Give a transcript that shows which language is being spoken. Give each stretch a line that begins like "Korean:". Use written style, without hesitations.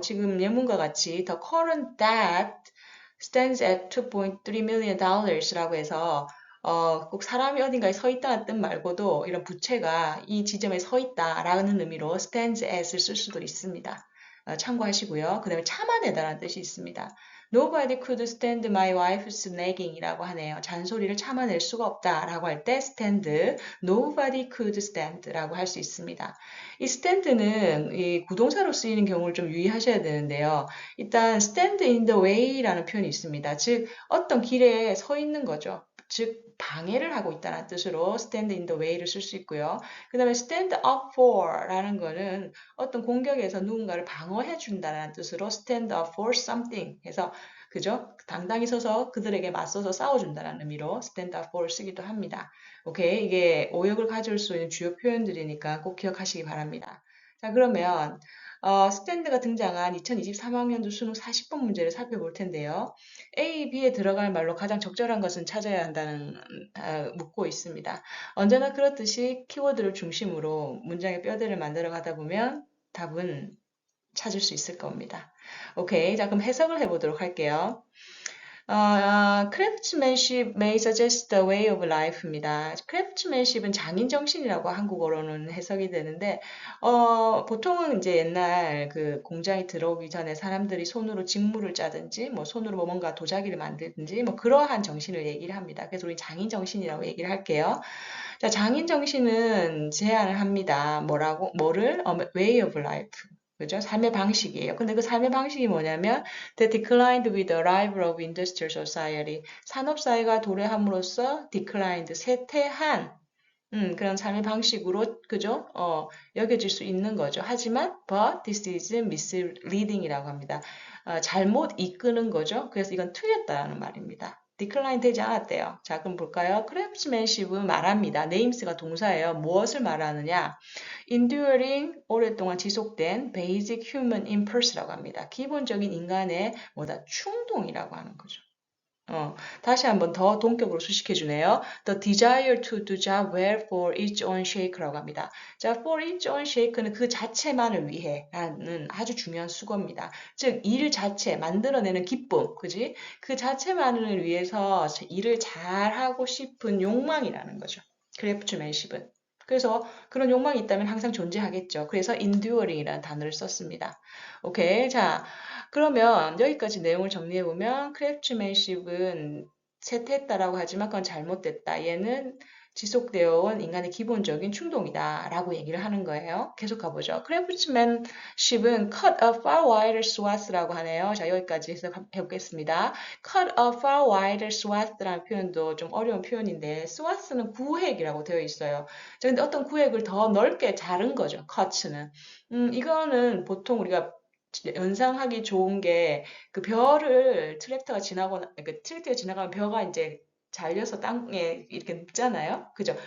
Korean: 지금 예문과 같이
English: the current debt stands at $2.3 million
Korean: 라고 해서 꼭 사람이 어딘가에 서 있다는 뜻 말고도 이런 부채가 이 지점에 서 있다라는 의미로 stands at을 쓸 수도 있습니다. 참고하시고요. 그 다음에 참아내다라는 뜻이 있습니다.
English: Nobody could stand my wife's nagging
Korean: 이라고 하네요. 잔소리를 참아낼 수가 없다 라고 할 때 stand, nobody could stand 라고 할 수 있습니다. 이 stand는 이 구동사로 쓰이는 경우를 좀 유의하셔야 되는데요. 일단 stand in the way 라는 표현이 있습니다. 즉 어떤 길에 서 있는 거죠. 즉 방해를 하고 있다는 뜻으로 stand in the way를 쓸 수 있고요. 그 다음에 stand up for 라는 거는 어떤 공격에서 누군가를 방어해 준다는 뜻으로
English: stand up for something
Korean: 해서 그죠? 당당히 서서 그들에게 맞서서 싸워준다는 의미로 stand up for 쓰기도 합니다. 오케이? 이게 오역을 가져올 수 있는 주요 표현들이니까 꼭 기억하시기 바랍니다. 자, 그러면 스탠드가 등장한 2023학년도 수능 40번 문제를 살펴볼 텐데요. A, B에 들어갈 말로 가장 적절한 것은 찾아야 한다는 묻고 있습니다. 언제나 그렇듯이 키워드를 중심으로 문장의 뼈대를 만들어 가다 보면 답은 찾을 수 있을 겁니다. 오케이. 자, 그럼 해석을 해보도록 할게요.
English: craftsmanship may suggest the way of life입니다.
Korean: craftsmanship은 장인 정신이라고 한국어로는 해석이 되는데, 보통은 이제 옛날 그 공장에 들어오기 전에 사람들이 손으로 직물을 짜든지, 뭐 손으로 뭐 뭔가 도자기를 만들든지, 뭐 그러한 정신을 얘기를 합니다. 그래서 우리 장인 정신이라고 얘기를 할게요. 자, 장인 정신은 제안을 합니다. 뭐를? way of life. 그죠? 삶의 방식이에요. 근데 그 삶의 방식이 뭐냐면,
English: that declined with the arrival of industrial society.
Korean: 산업사회가 도래함으로써 declined, 쇠퇴한, 그런 삶의 방식으로, 그죠? 여겨질 수 있는 거죠. 하지만,
English: but this is misleading
Korean: 이라고 합니다. 잘못 이끄는 거죠. 그래서 이건 틀렸다는 말입니다. 디클라인 되지 않았대요. 자, 그럼 볼까요? 크래프트맨십은 말합니다. 네임스가 동사예요. 무엇을 말하느냐? enduring, 오랫동안 지속된 basic human impulse라고 합니다. 기본적인 인간의 뭐다? 충동이라고 하는 거죠. 다시 한번 더 동격으로 수식해 주네요.
English: The desire to do job well for its own shake
Korean: 라고 합니다. 자, for its own shake는 그 자체만을 위해 라는 아주 중요한 수거입니다. 즉, 일 자체, 만들어내는 기쁨, 그지? 그 자체만을 위해서 일을 잘하고 싶은 욕망이라는 거죠. 크래프트맨십은. 그래서 그런 욕망이 있다면 항상 존재하겠죠. 그래서 enduring이라는 단어를 썼습니다. 오케이. 자, 그러면 여기까지 내용을 정리해보면 크래프트맨십은 쇠퇴했다라고 하지만 그건 잘못됐다. 얘는 지속되어 온 인간의 기본적인 충동이다 라고 얘기를 하는 거예요. 계속 가보죠. 크래프트맨십은
English: cut a far wider swath
Korean: 라고 하네요. 자, 여기까지 해석해보겠습니다.
English: cut a far wider swath
Korean: 라는 표현도 좀 어려운 표현인데 swath는 구획이라고 되어 있어요. 자, 근데 어떤 구획을 더 넓게 자른 거죠. cut는. 이거는 보통 우리가 연상하기 좋은 게 그 벼를 트랙터가 지나거나 그 트랙터가 지나가면 벼가 이제 잘려서 땅에 이렇게 눕잖아요. 그죠?